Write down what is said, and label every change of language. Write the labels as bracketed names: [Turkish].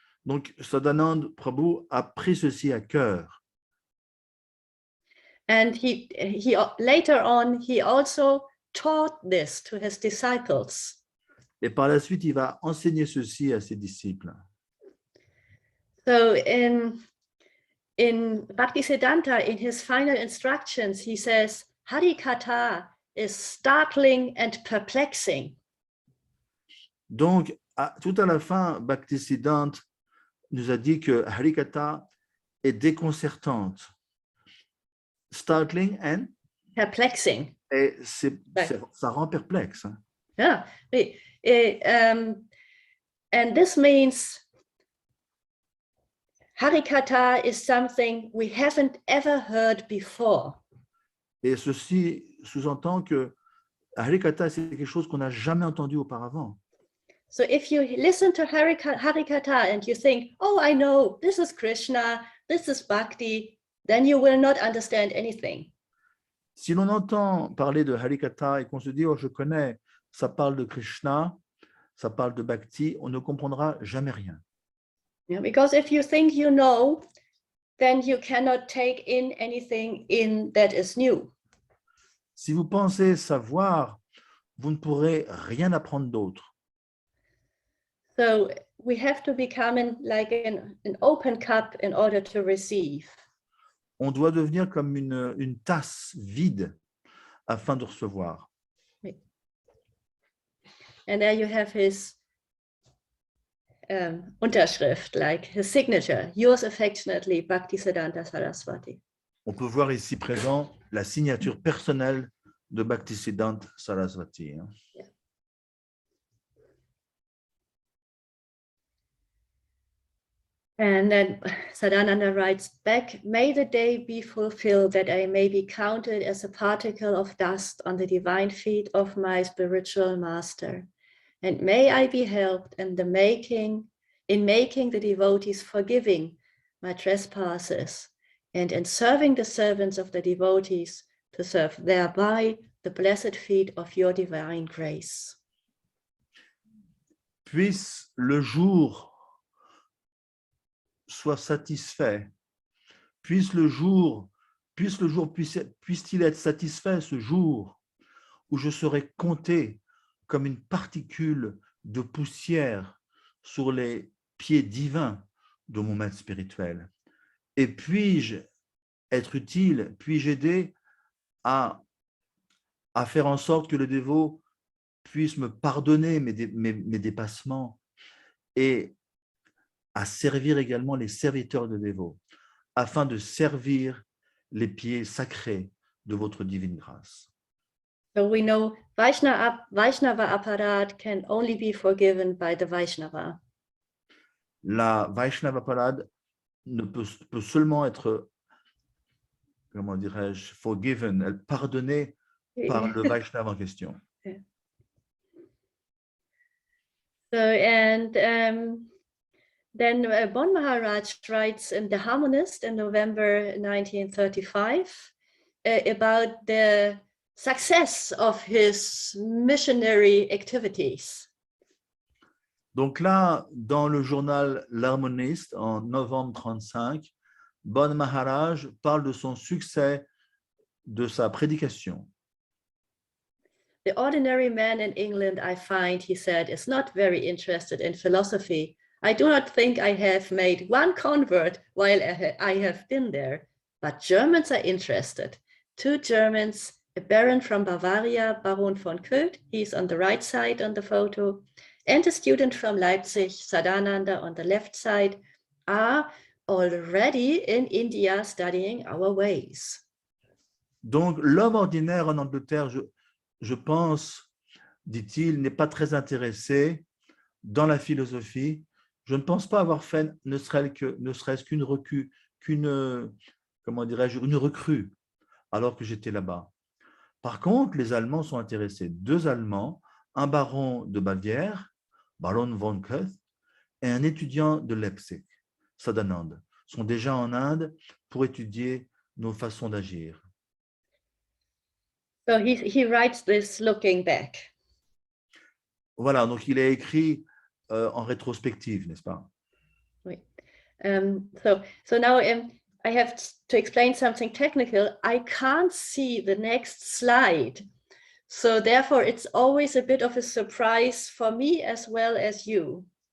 [French] Donc, Sadananda Prabhu a pris ceci à cœur. [English] And he later on, he also taught this to his disciples. [French] Et par la suite, il va enseigner ceci à ses disciples. [English] So in Bhaktisiddhanta, in his final instructions, he says, Harikatha is startling and perplexing. [French] Donc, tout à la fin, Bhaktisiddhanta nous a dit que Harikatha est déconcertante, [English] startling and Perplexing. [French] et ça rend perplexe. [English] Yeah. And this means Harikatha is something we haven't ever heard before. [French] Et ceci sous-entend que Harikatha, c'est quelque chose qu'on n'a jamais entendu auparavant. [English] So if you listen to Harikatha and you think, oh, I know, this is Krishna, this is Bhakti, then you will not understand anything. [French] Si l'on entend parler de Harikatha et qu'on se dit, oh, je connais, ça parle de Krishna, ça parle de Bhakti, on ne comprendra jamais rien. [English] Yeah, because if you think you know, then you cannot take in anything in that is new. [French] Si vous pensez savoir, vous ne pourrez rien apprendre d'autre. [English] So we have to become like an open cup in order to receive. [French] On doit devenir comme une tasse vide afin de recevoir. [English] And there you have his Unterschrift, like his signature, yours affectionately, Bhaktisiddhanta Saraswati. [French] On peut voir ici présent la signature personnelle de Bhaktisiddhanta Saraswati. [English] Yeah. And then Sadananda writes back, may the day be fulfilled that I may be counted as a particle of dust on the divine feet of my spiritual master. And may I be helped in making the devotees forgiving my trespasses and in serving the servants of the devotees to serve thereby the blessed feet of your divine grace. [French] Puisse le jour soit satisfait, puisse-t-il être satisfait ce jour où je serai compté comme une particule de poussière sur les pieds divins de mon maître spirituel. Et puis-je être utile, puis-je aider à faire en sorte que le dévot puisse me pardonner mes dépassements et à servir également les serviteurs de dévots, afin de servir les pieds sacrés de votre divine grâce. [English] So we know Vaishnava aparad can only be forgiven by the Vaishnava. [French] La Vaishnava parade ne peut seulement être, comment dirais-je, [English] forgiven, [French] pardonnée par le Vaishnava en question. [English] Yeah. So, and then Bon Maharaj writes in The Harmonist in November 1935 about the success of his missionary activities. [French] Donc là, dans le journal L'Harmoniste, en novembre 1935, Bon Maharaj parle de son succès de sa prédication. [English] The ordinary man in England, I find, he said, is not very interested in philosophy. I do not think I have made one convert while I have been there, but Germans are interested. 2 Germans, a baron from Bavaria, Baron von Köth, he's on the right side on the photo, and a student from Leipzig, Sadananda on the left side, are already in India studying our ways. [French] Donc, l'homme ordinaire en Angleterre, je pense, dit-il, n'est pas très intéressé dans la philosophie. Je ne pense pas avoir fait ne serait-ce qu'une recrue, une recrue, alors que j'étais là-bas. Par contre, les Allemands sont intéressés. 2 Allemands, un baron de Bavière, Baron von Köth, et un étudiant de Leipzig, Sadananda, sont déjà en Inde pour étudier nos façons d'agir. [English] So he writes this looking back. [French] Voilà, donc il a écrit en rétrospective, n'est-ce pas? Oui. [English] So now I have to explain something technical. I can't see the next slide. So therefore, it's always a bit of a surprise for me as well as you.